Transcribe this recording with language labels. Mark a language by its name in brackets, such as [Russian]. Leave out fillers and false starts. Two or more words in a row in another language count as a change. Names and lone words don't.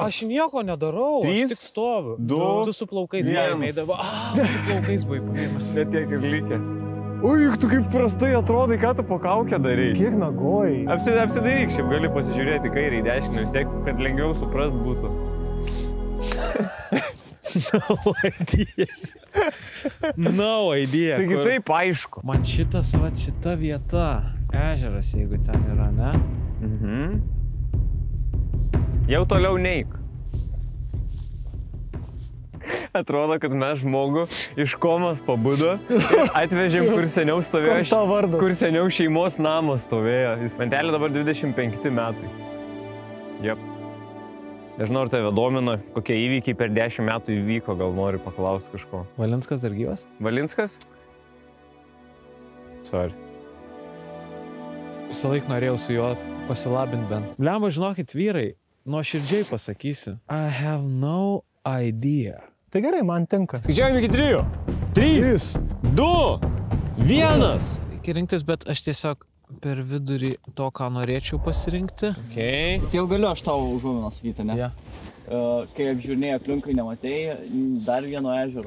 [Lithuanian] Aš nieko nedarau, aš tik stoviu. 2, tu su plaukais paėmei dabar. Su plaukais buvai paėmęs. Net tiek ir lygia. Ui, tu kaip prastai atrodai, ką tu po kaukę darai. Kiek nagojai? Apsidairyk, šiaip gali pasižiūrėti kairį į dešinę, vis tiek, kad lengviau suprast būtų. [English] No idea. [Lithuanian] Taigi taip aišku. Man šita vieta, ežeras, jeigu ten yra, ne? Jau toliau neik. Atrodo, kad mes žmogų iš komos pabudo, atvežėm, kur seniau stovėjo, kur seniau šeimos namas stovėjo. Mantelį dabar 25 metai. Jep. Nežinau, ar tave domina, kokie įvykiai per 10 metų įvyko, gal nori paklausti kažko. Valinskas dar gyvas? Valinskas? Sorry. Visą laiką norėjau su juo pasilabinti bent. Blemba, žinokit, vyrai, nuoširdžiai pasakysiu. [English] I have no idea. [Lithuanian] Tai gerai, man tinka. Skaičiavim iki 3. 3, 2, 1. Reikia rinktis, bet aš tiesiog per vidurį to, ką norėčiau pasirinkti. Okay. Tai jau galiu aš tau užuominą sakyti, ne? Ja. Kai apžiūrinėjai aplinkui nematei, dar vieno ežero.